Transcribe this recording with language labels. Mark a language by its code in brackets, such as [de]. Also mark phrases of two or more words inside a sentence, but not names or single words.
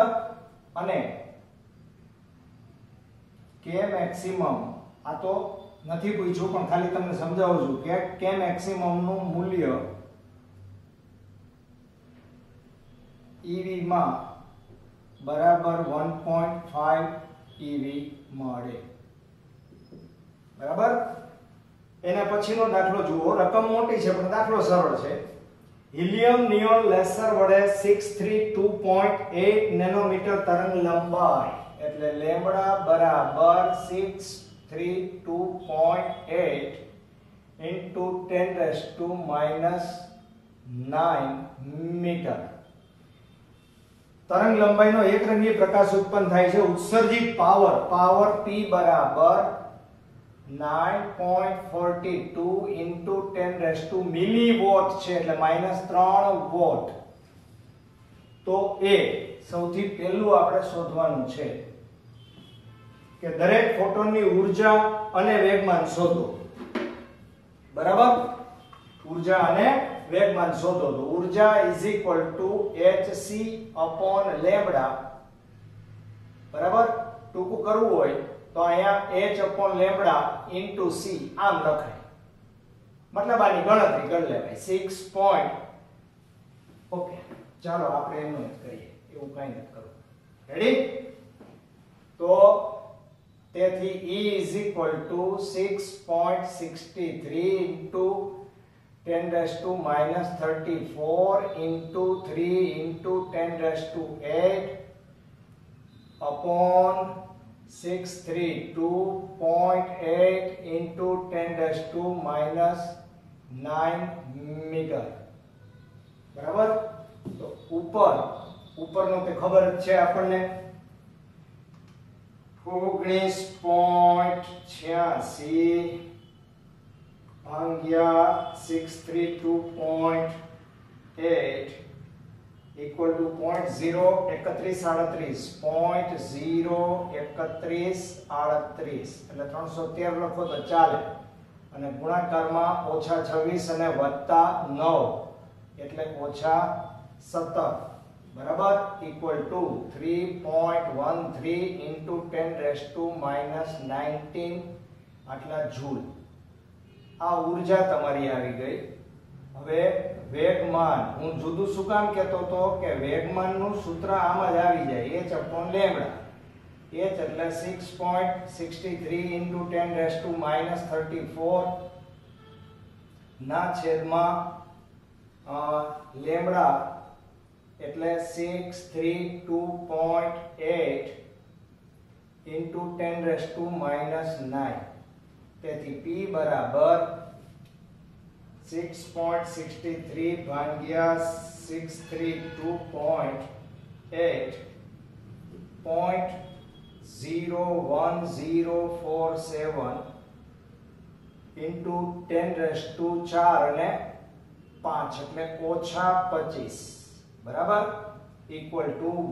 [gu] અને કે મેક્સિમમ આ તો નથી પૂછ્યું પણ ખાલી તમને સમજાવું છું કે કે મેક્સિમમ નું મૂલ્ય EV માં બરાબર 1.5 EV મળે બરાબર. એના પછીનો દાખલો જુઓ. રકમ મોટી છે પણ દાખલો સરળ છે. હિલિયમ નિયોન લેસર વડે 632.8 નેનોમીટર તરંગ લંબાઈ એટલે લેમ્બડા બરાબર 632.8 [en] into 10 raised to minus 9 [gu] મીટર. તરંગ લંબાઈનો એકરંગી પ્રકાશ ઉત્પન્ન થાય છે. ઉત્સર્જિત પાવર P બરાબર 9.42 [en] into 10 raised to [gu] મિલીવોટ છે એટલે -3 વોટ. તો એ સૌથી પહેલું આપણે શોધવાનું છે કે દરેક ફોટોનની ઊર્જા અને વેગમાન શોધો બરાબર. ઊર્જા અને વેગમાન શોધો તો ઊર્જા hc upon લેમ્બડા બરાબર. ટૂંકું કરવું હોય તો અહીંયા h upon લેમ્બડા into c આમ લખાય. મતલબ આની ગણતરી કરી લેવાય 6. ઓકે ચાલો આપણે એનું જ કરીએ. એવું કઈ નથી કરવું. રેડી? તો તેથી [en] E is equal to 6.63 into 10 raised to minus 34 into 3 into 10 raised to 8 upon 632.8 into 10 raised to minus 9 [gu] મીટર બરાબર. તો ઉપરનો તે ખબર જ છે આપણને 19.86 ભાગ્યા 632.8 [en] equal to [gu] 0.03138 0.03138 એટલે 313 લખો તો ચાલે. અને ગુણાકારમાં -26 અને +9 એટલે -17 બરાબર [en] equal to 3.13 into 10 raised to minus 19 [gu] આટલા જૂલ. આ ઊર્જા તમારી આવી ગઈ. હવે વેગમાન હું જુદું શું કામ કહેતો તો કે વેગમાનનું સૂત્ર આમ જ આવી જાય h upon લેમ્બડા. h એટલે 6.63 [en] into 10 raised to minus 34 [gu] ના છેદમાં લેમ્બડા એટલે 632.8 [en] into 10 raised to minus 9. [gu] તેથી P બરાબર 6.63 ભાગ્યા 632.8 0.01047 [en] into 10 raised to 4 [gu] અને 5 એટલે -25 બરાબર [en] equal to